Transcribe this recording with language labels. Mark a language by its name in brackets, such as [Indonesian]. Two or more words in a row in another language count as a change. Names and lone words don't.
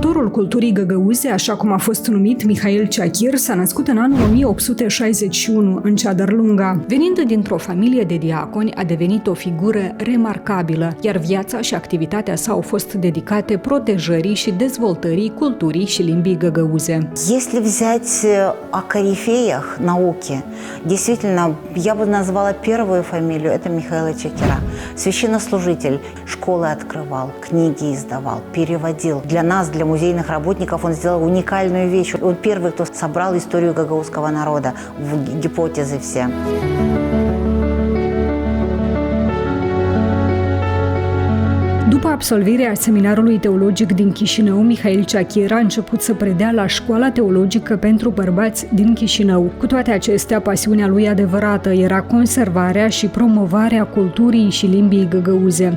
[Romanian] Tiranul culturii găgăuze, așa cum a fost numit Mihail Ciachir, s-a născut în anul 1861 în Ceadărlunga. Venind dintr-o familie de diaconi, a devenit o figură remarcabilă, iar viața și activitatea sa au fost dedicate protejării și dezvoltării culturii și limbii găgăuze. [Russian] Если взять о корифеях науки, действительно, я бы назвала первую фамилию, это Михаила Чакира. Священнослужитель, школы открывал, книги издавал, переводил. Для нас, для музейных работников, он сделал уникальную вещь. Он первый, кто собрал историю гагаузского народа в гипотезы все. [Romanian] După absolvirea seminarului teologic din Chișinău, Mihail Ciachir a început să predea la Școala Teologică pentru Bărbați din Chișinău. Cu toate acestea, pasiunea lui adevărată era conservarea și promovarea culturii și limbii găgăuze.